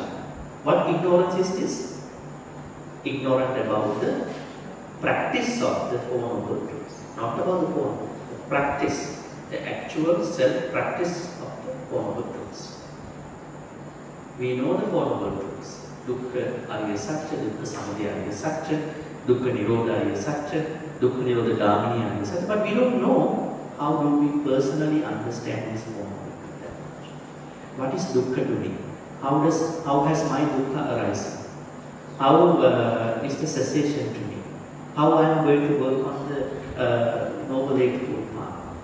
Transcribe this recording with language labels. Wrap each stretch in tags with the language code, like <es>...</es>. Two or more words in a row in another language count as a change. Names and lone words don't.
<en>What ignorance is this? Ignorant about the practice of the Four Noble Truths. Not about the Four Noble Truths, the practice, the actual self-practice of the Four Noble Truths. We know the Four Noble Truths.</en> <sa>Dukkha Arya Satya, Dukkha Samuddaya Arya Satya, Dukkha Nirodha Arya Satya, Dukkha Nirodha Dhamini Arya Satya.</sa> <en>But we don't know how do we personally understand this Four Noble Truths. What is dukkha to me? How has my dukkha arisen? How is the cessation to me? How I am going to work on the Noble Eightfold Path?</en>